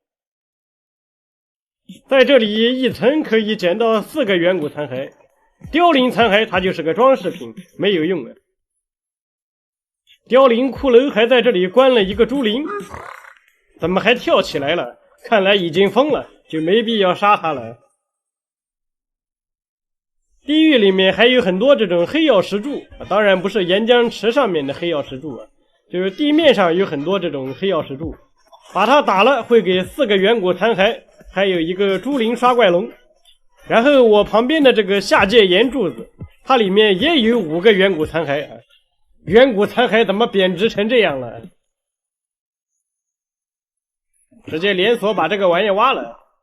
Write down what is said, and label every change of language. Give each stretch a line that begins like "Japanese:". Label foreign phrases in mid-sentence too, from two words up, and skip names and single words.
Chinese: 在這裡一層可以撿到4個遠古殘骸，凋零殘骸它就是個裝飾品，沒有用啊！凋零骷髏還在這裡關了一個豬靈，怎麼還跳起來了？看來已經瘋了，就沒必要殺他了。地獄裡面還有很多這種黑曜石柱，當然不是岩漿池上面的黑曜石柱啊，就是地面上有很多这種黑曜石柱，把它打了会給4 個遠古殘骸，還有一個豬靈刷怪龍。然後我旁邊的這個下界岩柱子，它裡面也有5個遠古殘骸。遠古殘骸怎麼貶值成這樣了？直接連鎖把這個玩意挖了。